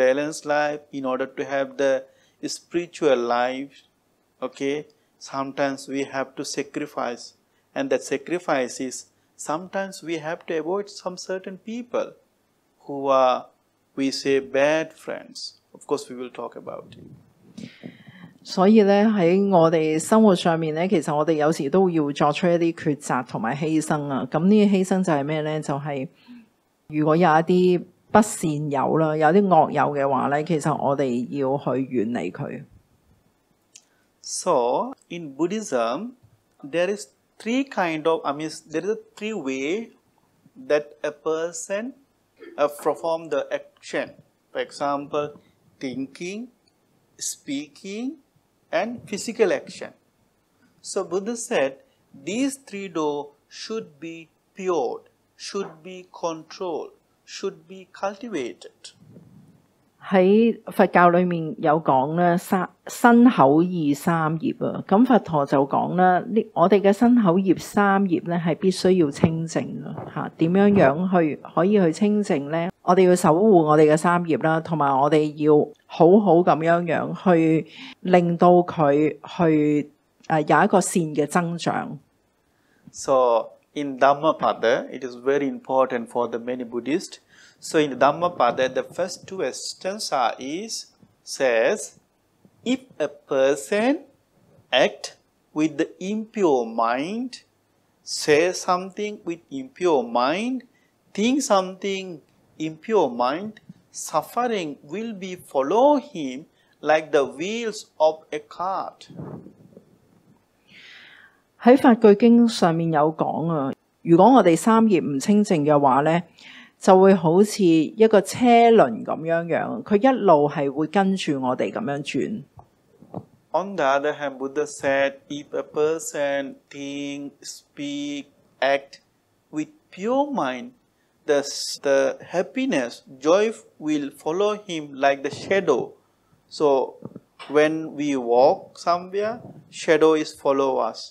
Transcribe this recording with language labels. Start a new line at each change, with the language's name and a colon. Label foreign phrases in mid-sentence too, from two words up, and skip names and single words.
English: the spiritual life, okay, sometimes we have to sacrifice, and that sacrifice is sometimes we have to avoid some certain people who are, we say, bad friends. Of course we will talk about it.
Cantonese: 所以咧喺我哋生活上面咧，其實我哋有時都要作出一啲抉擇同埋犧牲啊。咁呢啲犧牲就係咩咧？就係如果有一啲不善友啦，有啲惡友嘅話咧，其實我哋要去遠離佢。
English: So in Buddhism, there is three way that a person perform the action. For example, thinking, speaking, and physical action. So Buddha said these three doors should be pure, should be controlled, should be cultivated.
Cantonese: 喺佛教裏面有講咧，身口意三業啊。咁佛陀就講啦，我哋嘅身口意三業咧係必須要清淨啊。嚇，點樣可以去清淨咧？我哋要守護我哋嘅三業啦，同埋我哋要好好咁樣去令到佢去有一個善嘅增長。
English: So in Dhammapada, it is very important for the many Buddhists. So in Dhammapada, the first two stanza says, if a person act with the impure mind, say something with impure mind, think something impure mind, suffering will be follow him like the wheels of a cart.
Cantonese: 喺法句經上面有講啊，如果我哋三業唔清淨嘅話咧，就會好似一個車輪咁樣，佢一路係會跟住我哋咁樣轉。
English: On the other hand, Buddha said, if a person think, speak, act with pure mind, the happiness, joy will follow him like the shadow. So when we walk somewhere, shadow is follow us.